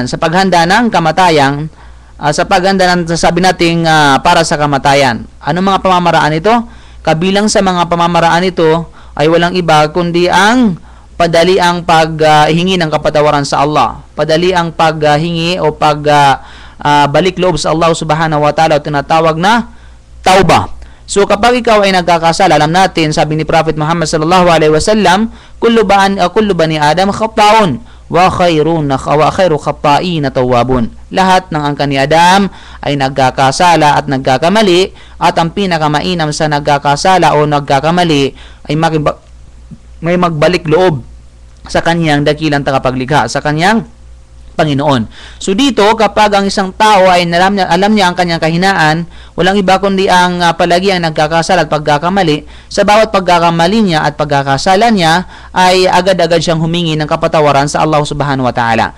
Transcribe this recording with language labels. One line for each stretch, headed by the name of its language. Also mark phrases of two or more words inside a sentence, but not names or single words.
Filipino: Sa paghanda ng kamatayan, sa paghanda ng sabi nating para sa kamatayan. Ano mga pamamaraan ito? Kabilang sa mga pamamaraan ito ay walang iba kundi ang padali ang paghingi ng kapatawaran sa Allah. Padali ang paghingi o balik loob sa Allah
Arabic: سبحانه وتعالى
Filipino: o tinatawag na tauba. So kapag ikaw ay nagkakasala, alam natin, sabi ni Prophet Muhammad
Arabic: صلى الله عليه وسلم, كل بني آدم خطاء وخير الخطائين التوابون.
Filipino: Lahat ng angkan ni Adam ay nagkakasala at nagkakamali, at ang pinakamainam sa nagkakasala o nagkakamali ay may magbalik loob sa kanyang dakilang tagapaglikha, sa kanyang Panginoon. So dito, kapag ang isang tao ay alam niya ang kanyang kahinaan, walang iba kundi ang palagi ang nagkakasala at pagkakamali. Sa bawat pagkakamali niya at pagkakasala niya, ay agad-agad siyang humingi ng kapatawaran sa Allah
Arabic: سبحانه وتعالى.